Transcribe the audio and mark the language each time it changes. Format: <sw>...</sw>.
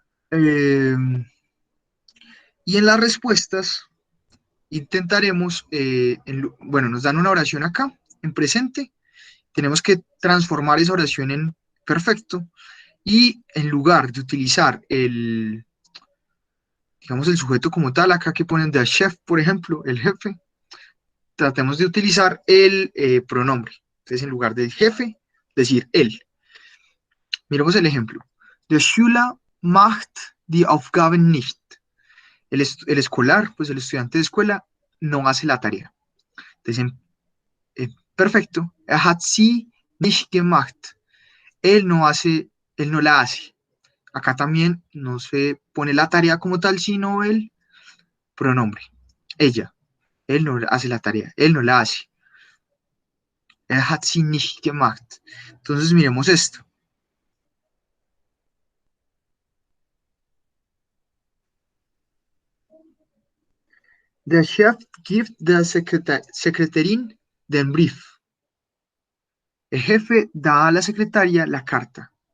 <es>Eh, y en las respuestas intentaremos, bueno, nos dan una oración acá, en presente, tenemos que transformar esa oración en perfecto y en lugar de utilizar digamos, el sujeto como tal, acá que ponen de chef, por ejemplo, el jefe, tratemos de utilizar el pronombre. Entonces, en lugar del jefe, decir él. Miremos el ejemplo.</es> <de>Der Schüler macht die Aufgaben nicht.</de> <es>El escolar, pues el estudiante de escuela, no hace la tarea. Entonces, perfecto.</es> <de>Er hat sie nicht gemacht.</de> <es>Él no hace, él no la hace. Acá también no se pone la tarea como tal, sino el pronombre. Ella. Él no hace la tarea. Él no la hace.</es> <de>Hat sie nicht gemacht.</de> <es>Entonces miremos esto.</es> <de>Der Chef gibt der Sekretärin den Brief.</de> <es>El jefe da a la secretaria la carta.</es>